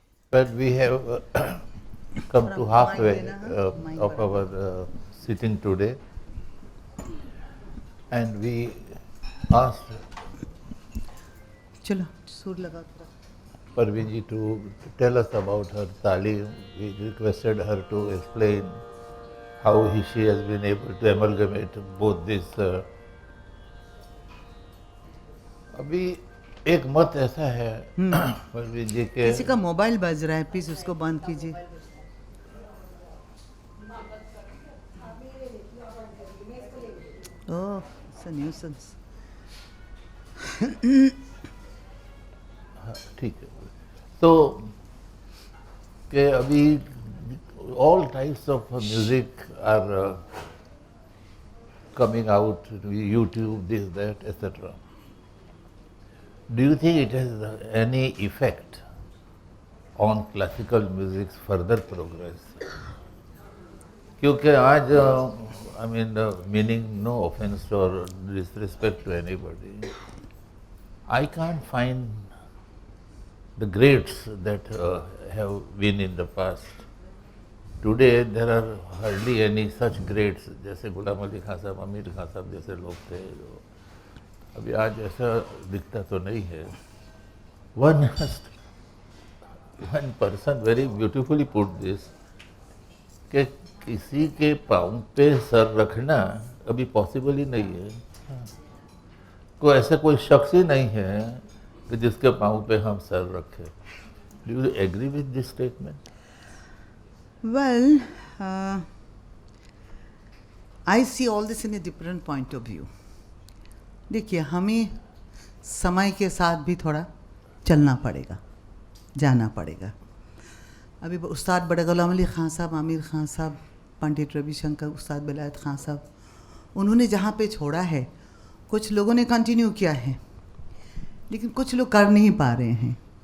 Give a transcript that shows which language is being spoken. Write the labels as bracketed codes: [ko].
[en] But we have come to halfway of our sitting today, and we asked [hi] चलो सुर लगा [en] Parveen ji to tell us about her talim. We requested her to explain how she has been able to amalgamate both this. [hi] अभी एक मत ऐसा है परवीन जी के, किसी का मोबाइल बज रहा है, प्लीज उसको बंद कीजिए। [en] Oh, it's a nuisance. [hi] ठीक है, तो कि अभी [en] all types of music are coming out, YouTube, this, that, etc. Do you think it has any effect on classical music's further progress? [hi] क्योंकि आज [en] I mean meaning no offense or disrespect to anybody, I can't find the greats that have been in the past. Today there are hardly any such greats, [hi] जैसे गुलाम अली खान साहब, आमिर खान साहब जैसे लोग थे, जो अभी आज ऐसा दिखता तो नहीं है। [en] One person very beautifully put this, [hi] कि किसी के पाँव पे सर रखना अभी पॉसिबल ही नहीं है। कोई ऐसा कोई शख्स ही नहीं है कि जिसके पाँव पे हम सर रखें। [en] Do you agree with this statement? Well, I see all this in a different point of view. [hi] देखिए, हमें समय के साथ भी थोड़ा चलना पड़ेगा, जाना पड़ेगा। अभी उस्ताद बड़े गुलाम अली खान साहब, आमिर खान साहब, पंडित रविशंकर, उस्ताद बेलायत खान साहब, उन्होंने जहाँ पे छोड़ा है कुछ लोगों ने कंटिन्यू किया है, लेकिन कुछ लोग कर नहीं पा रहे हैं।